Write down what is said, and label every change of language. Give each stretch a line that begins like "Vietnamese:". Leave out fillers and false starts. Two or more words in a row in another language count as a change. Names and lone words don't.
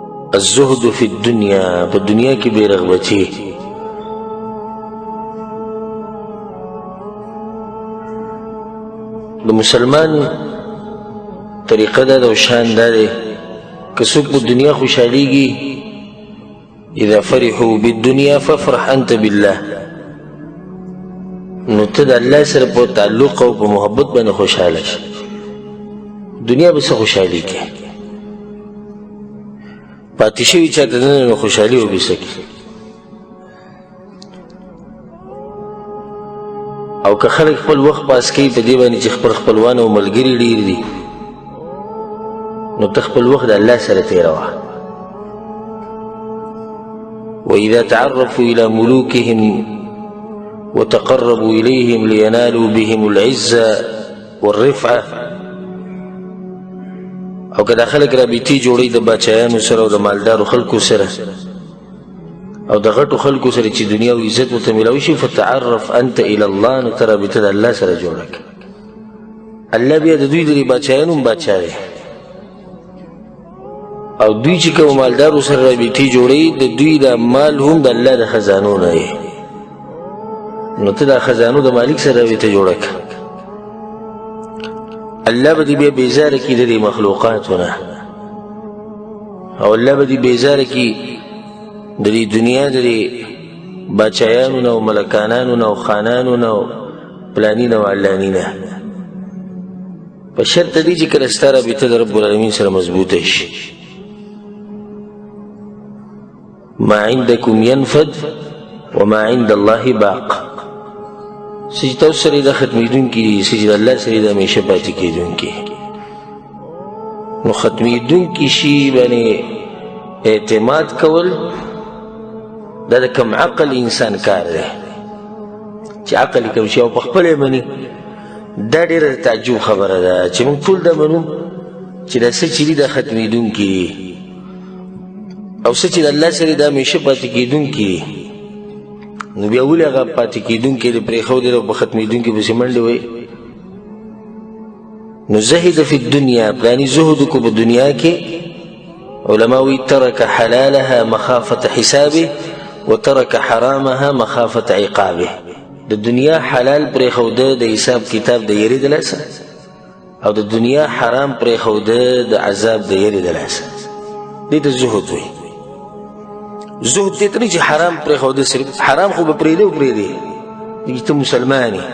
Arabic: الزهد فی الدنیا،
Pashto: په دنیا کې بے رغبتی. د مسلمان طریقه دا او شان دا دی که څوک په دنیا خوشحالیږي
Arabic: اذا فرحوا بالدنیا فافرح انت بالله،
Pashto: نو ته د الله سره په تعلق او په محبت باندې خوشحاله شي. دنیا به څه خوشحالي کې پاتې شوي چاته نه خوشحالي وبېسکي. او که خلک خپل وخت پاس کوي په دې باندې چې خپل خپلوان او ملګري ډېر دي، نو ته خپل وخت د الله سره تېروه.
Arabic: وإذا تعرفوا إلى ملوكهم وتقربوا إليهم لينالوا بهم العزة والرفعة.
Pashto: او که دا خلک رابطې جوړوي د باچایانو سره او د مالدارو خلکو سره او د غټو خلکو سره چې دنیا او عزت ورته میلاوي شي،
Arabic: فتعرف انت الى الله،
Pashto: نو ته رابطه د الله سره جوړه کړه. الله بیا د دوی د باچایانو هم باچا دی، او دوی چې کوم مالدارو سره رابطې جوړوي د دوی د مال هم د الله د خزانو نه دی، نو ته د خزانو د مالک سره رابطه جوړه کړه. الله به دې بیا بیزاره کړي د دې مخلوقاتو نه، او الله به دې بیزاره کړي د دې دنیا د دې باچایانو نه او ملکانانو نه او خانانو نه او پلاني نه او علاني نه، په شرط دی چې کله ستا رابطه د
Arabic: رب العالمین
Pashto: سره مضبوطه شي.
Arabic: ما عندکم ينفد وما عند الله باق.
Pashto: څه چې تاسو سره د ختمېدونکي دي، څه چې د الله سره د همیشه پاتې کېدونکي. نو ختمېدونکي شي باندې اعتماد کول دا د کم عقل انسان کار دی چې عقل یې کم شي او په خپله یې مني. دا ډېره د تعجب خبره ده چې موږ ټول دا منو چې دا څه چې دي دا ختمېدونکي دي، او څه چې د الله سره د همیشه پاتې کېدونکي دي. نو بیا ولې هغه پاتې کېدونکي د پرېښودې او په ختمېدونکي پسې منډې وایي. نو
Arabic: زهد فی الدنیا،
Pashto: پلاني زهد کو په دنیا کې. علما وی
Arabic: ترک حلالها مخافة حسابه وترک حرامها مخافة عقابه.
Pashto: د دنیا حلال پرېښوده د حساب کتاب د یېرې د لاسه، او د دنیا حرام پرېښوده د عذاب د یېرې د لاسه. دې ته زهد وی. زهد دې ته نه چې حرام پرېښوده، صرف حرام خو به پرېږدې او پرېږدې چې ته مسلمان یې.